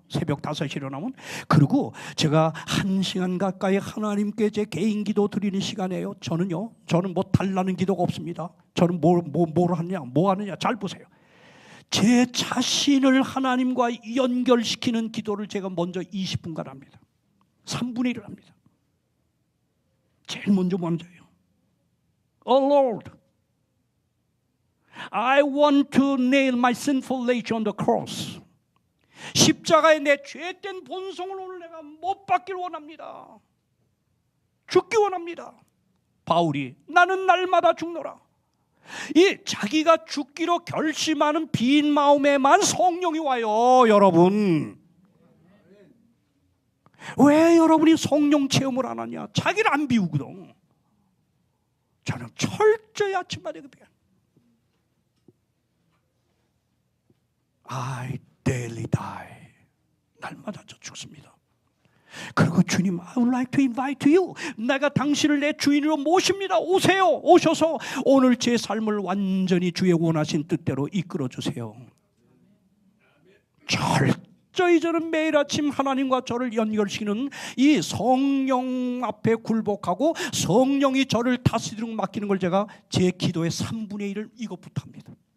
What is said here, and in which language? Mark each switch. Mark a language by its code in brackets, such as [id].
[ko] 새벽 5시에 일어나면. 그리고 제가 1시간 가까이 하나님께 제 개인 기도 드리는 시간이에요. 저는 뭐 달라는 기도가 없습니다. 저는 뭐 하느냐 잘 보세요. 제 자신을 하나님과 연결시키는 기도를 제가 먼저 20분간 합니다. 3분의 1을 합니다. 제일 먼저예요. [en] Oh Lord, I want to nail my sinful nature on the cross. [ko] 십자가에 내 죄된 본성을 오늘 내가 못 박길 원합니다. 죽기 원합니다. 바울이 나는 날마다 죽노라. 이 자기가 죽기로 결심하는 빈 마음에만 성령이 와요. 여러분, 왜 여러분이 성령 체험을 안 하냐? 자기를 안 비우거든. 저는 철저히 아침마다 그래요. [en] I daily die. [ko] 날마다 저 죽습니다. 그리고 주님, [en] I would like to invite you. [ko] 내가 당신을 내 주인으로 모십니다. 오세요. 오셔서 오늘 제 삶을 완전히 주의 원하신 뜻대로 이끌어 주세요. 철저히 저는 매일 아침 하나님과 저를 연결시키는 이 성령 앞에 굴복하고 성령이 저를 다스리도록 맡기는 걸 제가 제 기도의 3분의 1을 이것부터 합니다.